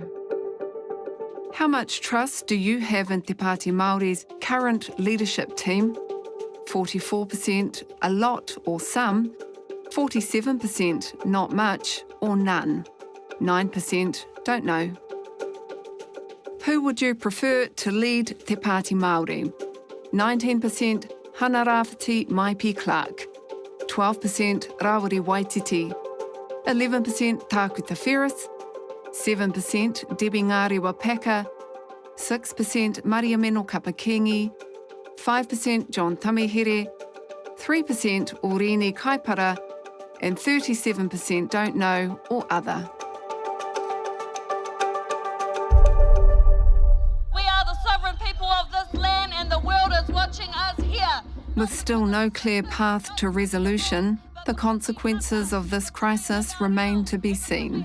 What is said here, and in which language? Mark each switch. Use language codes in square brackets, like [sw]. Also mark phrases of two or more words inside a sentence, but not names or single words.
[en] How much trust do you have in Te Pāti Māori's current leadership team? 44% a lot or some, 47% not much or none, 9% don't know. Who would you prefer to lead Te Pāti Māori? 19% Hana Rāwhiti Maipi Clark, 12% Rawiri Waititi, 11% Tākuta Ferris, 7% Debbie Ngārewa Paka, 6% Maria Meno Kapakengi, 5% John Tamihere, 3% Oreni Kaipara, and 37% don't know or other. We are the sovereign people of this land and the world is watching us here. With still no clear path to resolution, the consequences of this crisis remain to be seen.